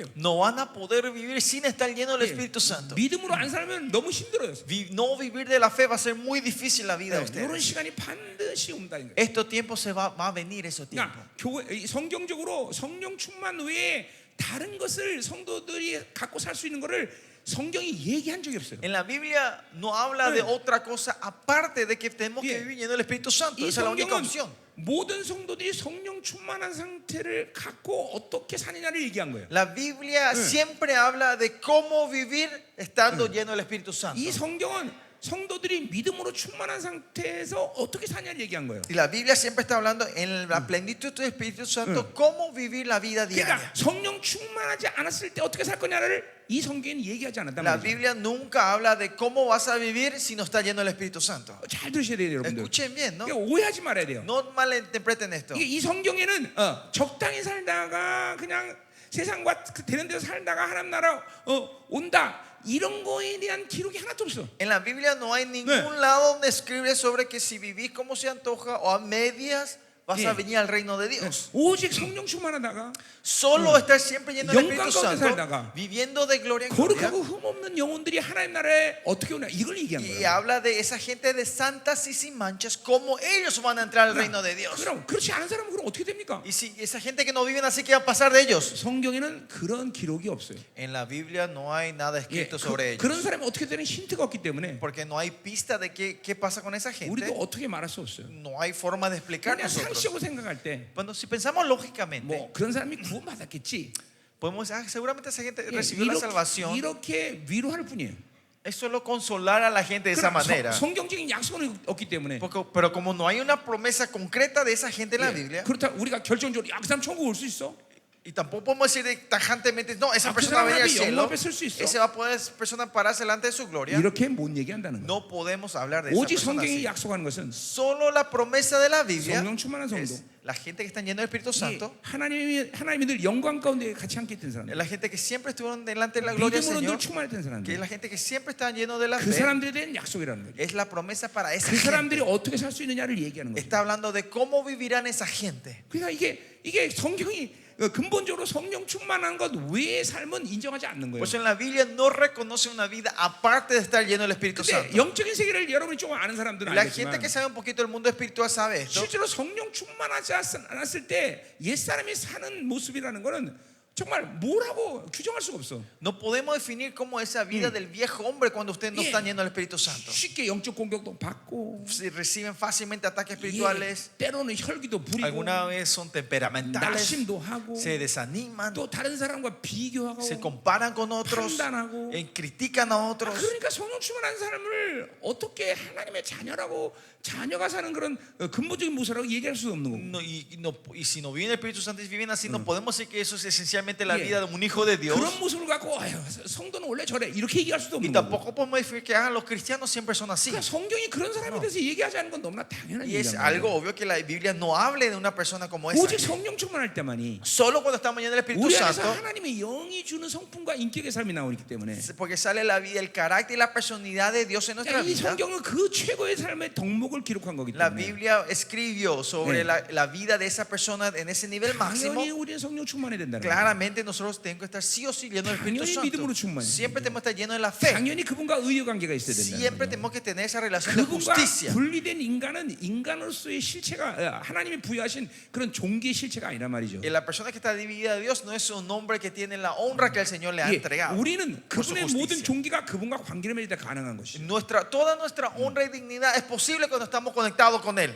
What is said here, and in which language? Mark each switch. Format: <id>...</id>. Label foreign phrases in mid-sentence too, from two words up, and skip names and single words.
<es>no van a poder vivir sin estar llenos del Espíritu Santo.</es> <ko>믿음으로 안 살면 너무 힘들어요.</ko> <es>No vivir de la fe va a ser muy difícil la vida de</es> <ko>이런</ko> <es>ustedes.</es> <ko>시간이 반드시 온다는 거예요.</ko> <es>Estos tiempos va a venir esos tiempos.</es> <ko>그러니까 교회 성경적으로 성령 충만 외에 다른 것을 성도들이 갖고 살 수 있는 것을 성경이 얘기한 적이 없어요.</ko> <es>En la Biblia no habla de otra cosa aparte de que tenemos que vivir lleno del Espíritu Santo.</es> <ko>이</ko> <es>Esa es la única</es> <ko>성경은</ko> <es>opción.</es> <ko>모든 성도들이 성령 충만한 상태를 갖고 어떻게 사느냐를 얘기한 거예요.</ko> <es>La Biblia siempre habla de cómo vivir estando lleno del Espíritu Santo.</es> <ko>이 성경은 성도들이 믿음으로 충만한 상태에서 어떻게 사냐를 얘기한 거예요.</ko> <es>Y la Biblia siempre está hablando en la plenitud del Espíritu Santo cómo vivir la vida diaria.</es> <ko>그러니까 성령 충만하지 않았을 때 어떻게 살 거냐를 이 성경은 얘기하지 않았단</ko> <es>La</es> <ko>말이죠.</ko> <es>Biblia nunca habla de cómo vas a vivir si no está lleno del Espíritu Santo.</es> <ko>잘 들으셔야 돼요, 여러분들.</ko> <es>Escuchen bien, ¿no?</es> <ko>그러니까 오해하지 말아야 돼요.</ko> <es>No malinterpreten esto.</es> <ko>이게 이 성경에는 적당히 살다가 그냥 세상과 되는 대로 살다가 하나님 나라 온다 이런 거에 대한 기록이 하나도 없어.</ko> <es>En la Biblia no hay ningún lado donde escribe sobre que si vivís como se antoja o a medias vas a venir al reino de Dios.</es> <ko>오직 성령 충만하다가</ko> <es>Solo estar siempre lleno del Espíritu</es> <ko>영광 가운데</ko> <es>Santo,</es> <ko>살다가</ko> <es>viviendo de gloria en gloria.</es> <ko>거룩하고 흠없는 영혼들이 하나님 나라에 어떻게 오냐 이걸 얘기한</ko> <es>Y</es> <ko>거예요.</ko> <es>habla de esa gente de santas y sin manchas, cómo ellos van a entrar al reino de Dios.</es> <ko>그럼 그렇지 않은 사람은 그럼 어떻게 됩니까?</ko> <es>Y si esa gente que no viven así, ¿qué va a pasar de ellos?</es> <ko>성경에는 그런 기록이 없어요.</ko> <es>En la Biblia no hay nada</es> <ko>예,</ko> <es>escrito sobre</es> <ko>그런</ko> <es>ellos.</es> <ko>사람이 어떻게 되는 힌트가 없기 때문에</ko> <es>Porque no hay pista de qué pasa con esa</es> <ko>우리도</ko> <es>gente.</es> <ko>어떻게 말할 수 없어요.</ko> <es>No hay forma de explicar</es> <ko>그냥</ko> <es>nosotros.</es> <ko>상식으로 생각할 때</ko> <es>Bueno, si pensamos lógicamente,</es> <ko>뭐 그런 사람이 구원받았겠지.</ko> <es>podemos decir, seguramente esa gente</es> <ko>예,</ko> <es>recibió la salvación.</es> <ko>이렇게 위로할 뿐이에요.</ko> <es>Es solo consolar a la gente de esa</es> <ko>그러나</ko> <es>manera.</es> <ko>성경적인 약속은 없기 때문에</ko> <es>Pero como no hay una promesa concreta de esa gente en la</es> <ko>예,</ko> <es>Biblia,</es> <ko>그렇다 우리가 결정적으로 그 사람 천국 올 수 있어?</ko> <es>y tampoco podemos decir tajantemente, no, esa</es> <ko>그</ko> <es>persona va a venir al</es> <ko>사람이</ko> <es>cielo,</es> <ko>영광 뺏을 수 있어?</ko> <es>esa va a poder persona pararse delante de su gloria.</es> <ko>이렇게 못 얘기한다는 거예요.</ko> <es>No podemos hablar de esa</es> <ko>오직</ko> <es>persona</es> <ko>성경이</ko> <es>así.</es> <ko>약속하는 것은</ko> <es>Solo la promesa de la Biblia</es> <ko>성령 충만한 성도,</ko> <es>es la gente que está llena del Espíritu Santo,</es> <ko>하나님이 늘 영광 가운데 같이 함께 있던 사람들,</ko> <es>la gente que siempre estuvieron delante de la gloria del</es> <ko>믿음으로 늘</ko> <es>Señor,</es> <ko>충만했던</ko> <es>que</es> <ko>사람들,</ko> <es>es la gente que siempre está lleno de la</es> <ko>그</ko> <es>fe,</es> <ko>사람들에 대한 약속이라는 거예요.</ko> <es>es la promesa para esa</es> <ko>그 사람들이</ko> <es>gente.</es> <ko>어떻게 살 수 있느냐를 얘기하는 거예요.</ko> <es>Está hablando de cómo vivirán esa gente.</es> <ko>그러니까 이게 성경이 근본적으로 성령 충만한 것 외의 삶은 인정하지 않는 거예요.</ko> <es>Pues en la Biblia no reconoce una vida aparte de estar lleno del Espíritu</es> <ko>근데</ko> <es>Santo.</es> <ko>영적인 세계를 여러분이 조금 아는 사람들은</ko> <es>La gente</es> <ko>알겠지만</ko> <es>que sabe un poquito del mundo espiritual sabe esto.</es> <ko>실제로 성령 충만하지 않았을 때 옛사람이 사는 모습이라는 거는 정말 뭐라고 규정할 수가 없어.</ko> <es>No podemos definir cómo es esa vida del viejo hombre cuando ustedes no están llenos del Espíritu Santo.</es> <ko>쉽게 영적 공격도 받고</ko> <es>Si reciben fácilmente ataques espirituales,</es> <ko>때로는 혈기도 부리고</ko> <es>alguna vez son temperamentales,</es> <ko>낙심도 하고</ko> <es>se desaniman,</es> <ko>또 다른 사람과 비교하고</ko> <es>se comparan con otros,</es> <ko>판단하고</ko> <es>critican a otros.</es> <ko>그러니까 성령 충만한 사람을 어떻게 하나님의 자녀라고 자녀가 사는 그런 근본적인 모습이라고 얘기할 수 없는 거고.</ko> <es>Y si no viven el Espíritu Santo y viven así, no podemos decir que eso es esencialmente la vida de un hijo de Dios.</es> <ko>그런 모습을 갖고 아유, 성도는 원래 저래 이렇게 얘기할 수도</ko> <es>Y</es> <ko>없는 거고.</ko> <es>tampoco podemos decir que los cristianos siempre son así.</es> <ko>그러니까 성경이 그런 사람에 대해서 얘기하지 않는 건 너무나 당연한</ko> <es>Y es</es> <ko>얘기잖아요.</ko> <es>algo obvio que la Biblia no hable de una persona como esa.</es> <ko>오직 성령 충만할 때만이</ko> <es>Solo cuando estamos llenos del Espíritu</es> <ko>우리 안에서</ko> <es>Santo,</es> <ko>하나님의 영이 주는 성품과 인격의 삶이 나오기 때문에</ko> <es>porque sale la vida, el carácter y la personalidad de Dios en nuestra</es> <ko>이</ko> <es>vida.</es> <ko>성경은 그 최고의 삶의 덕목을 기록한 거기</ko> <es>La</es> <ko>때문에</ko> <es>Biblia escribió sobre la vida de esa persona en ese nivel máximo.</es> <ko>당연히 우리는 성령 충만해야 된다는 거예요.</ko> <es>Claramente nosotros tenemos que estar sí o sí llenos del Espíritu</es> <ko>당연히</ko> <es>Santo.</es> <ko>믿음으로 충만해야</ko> <es>Siempre</es> <ko>돼요.</ko> <es>tenemos que estar llenos de la fe.</es> <ko>당연히 그분과 의의 관계가 있어야</ko> <es>Siempre</es> <ko>된다는</ko> <es>tenemos</es> <ko>거예요.</ko> <es>que tener esa relación de</es> <ko>그분과</ko> <es>justicia.</es> <ko>분리된 인간은 인간으로서의 실체가 하나님이 부여하신 그런 종기의 실체가 아니란 말이죠.</ko> <es>Y la persona que está dividida de Dios no es un hombre que tiene la honra que el Señor le ha</es> <ko>예,</ko> <es>entregado.</es> <ko>우리는</ko> <es>por su</es> <ko>그분의</ko> <es>justicia.</es> <ko>모든 종기가 그분과 관계를 맺을 때 가능한 것이죠.</ko> <es>Toda nuestra honra y dignidad es posible cuando estamos conectados con Él.</es>